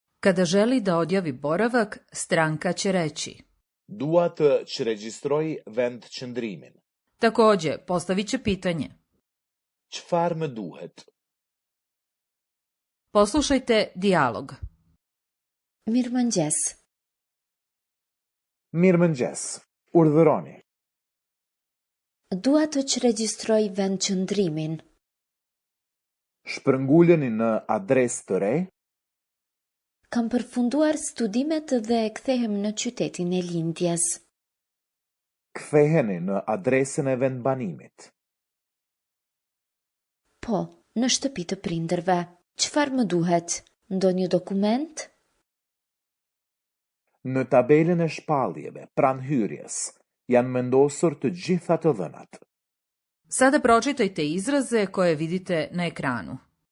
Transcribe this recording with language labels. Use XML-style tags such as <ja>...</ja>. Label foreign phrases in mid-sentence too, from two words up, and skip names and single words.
<bs>Kada želi da odjavi boravak, stranka će reći:</bs> <sq>Dua të që regjistroj vend qëndrimin.</sq> <bs>Takođe, postavit će pitanje:</bs> <sq>Çfarë më duhet?</sq> <bs>Poslušajte dijalog.</bs> <sq>Mirëmëngjes. Mirëmëngjes. Urdhëroni. Dua të që regjistroj vend qëndrimin. Shpërnguleni në adresë të re. Kam përfunduar studimet dhe kthehem në qytetin e lindjes. Ktheheni në adresën e vendbanimit. Po, në shtëpi të prindërve. Çfarë më duhet? Ndonjë dokument? Në tabelën e shpalljeve pranë hyrjes janë vendosur të gjitha të dhënat.</sq> <bs>Sada pročitajte izraze koje vidite na ekranu.</bs>